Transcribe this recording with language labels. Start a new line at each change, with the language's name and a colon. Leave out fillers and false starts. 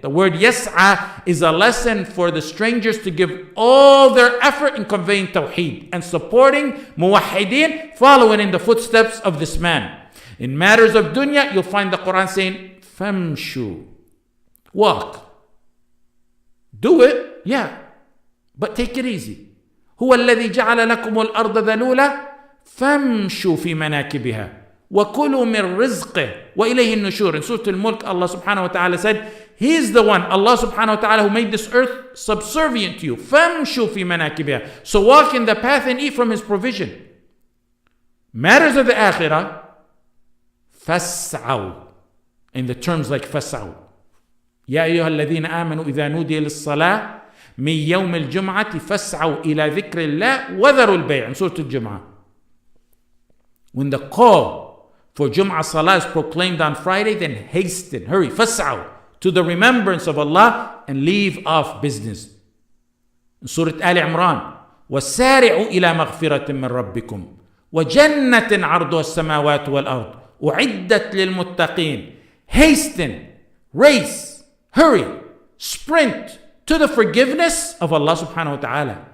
English: The word yas'a is a lesson for the strangers to give all their effort in conveying tawheed and supporting muwahhideen, following in the footsteps of this man. In matters of dunya, you'll find the Quran saying, famshu, walk. Do it, yeah, but take it easy.
Arabic: هو الذي جعل لكم الأرض ذلولا فامشوا في مناكبها وكلوا من رزقه وإليه النشور.
English: In Surah Al-Mulk, Allah subhanahu wa ta'ala said, He is the one, Allah subhanahu wa ta'ala, who made this earth subservient to you.
Arabic: فامشوا في مناكبها.
English: So walk in the path and eat from His provision. Matters of the akhirah, فاسعوا. In the terms like فاسعوا,
Arabic: يا أيها الذين آمنوا إذا نودي للصلاة من يوم الجمعة فاسعوا إلى ذكر الله وذروا البيع in Surah Al-Jum'ah.
English: When the call for Jum'ah Salah is proclaimed on Friday, then hasten, hurry, فاسعوا to the remembrance of Allah and leave off business.
Arabic: In Surah Al Imran, وسارعوا إلى مغفرة من ربكم وجنة عرضها السماوات والأرض أعدت للمتقين.
English: Hasten, race, hurry, sprint to the forgiveness of Allah subhanahu wa ta'ala.